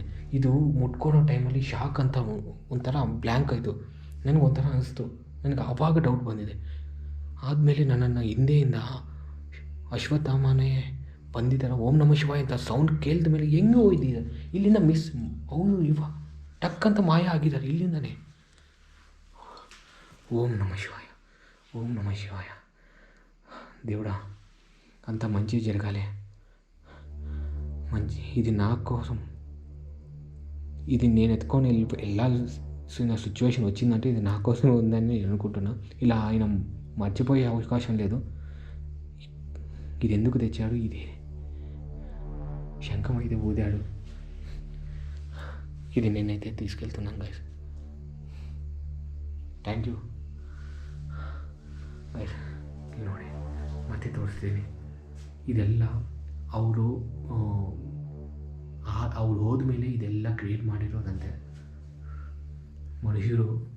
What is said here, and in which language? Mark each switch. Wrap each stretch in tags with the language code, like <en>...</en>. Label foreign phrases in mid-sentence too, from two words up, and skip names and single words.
<kn>ಇದು ಮುಟ್ಕೊಳ್ಳೋ ಟೈಮಲ್ಲಿ ಶಾಕ್ ಅಂತ ಒಂಥರ ಬ್ಲ್ಯಾಂಕ್ ಆಯಿತು. ನನಗೆ ಒಂಥರ ಅನಿಸ್ತು. ನನಗೆ ಆವಾಗ ಡೌಟ್ ಬಂದಿದೆ. ಆದಮೇಲೆ ನನ್ನನ್ನು ಹಿಂದೆಯಿಂದ ಅಶ್ವತ್ಥಾಮನೇ ಬಂದಿದ್ದಾರೆ.</kn> <sa>ಓಂ ನಮ ಶಿವಾಯ</sa> <kn>ಅಂತ ಸೌಂಡ್ ಕೇಳಿದ ಮೇಲೆ ಹೆಂಗೆ ಹೋಯ್ದಿದೆ ಇಲ್ಲಿಂದ ಅವರು ಟಕ್ ಅಂತ ಮಾಯ ಆಗಿದ್ದಾರೆ ಇಲ್ಲಿಂದನೇ.</kn> <sa>ఓం నమ శివాయ, ఓం నమ శివాయ.</sa> <te>దేవుడా, అంత మంచి జరగాలి. ఇది నా కోసం, ఇది నేను ఎత్తుకొని వెళ్ళాల్సిన సిచ్యువేషన్ వచ్చిందంటే ఇది నా కోసం ఉందని నేను అనుకుంటున్నా. ఇలా ఆయన మర్చిపోయే అవకాశం లేదు. ఇది ఎందుకు తెచ్చాడు? ఇది శంఖం అయితే ఊదాడు. ఇది నేనైతే తీసుకెళ్తున్నాను గైస్.</te> <en>thank you guys.</en> <kn>ನೋಡಿ, ಮತ್ತೆ ತೋರಿಸ್ತೀನಿ. ಇದೆಲ್ಲ ಅವರು ಹೋದ್ಮೇಲೆ ಇದೆಲ್ಲ ಕ್ರಿಯೇಟ್ ಮಾಡಿರೋದಂತೆ ಮನುಷ್ಯರು.</kn>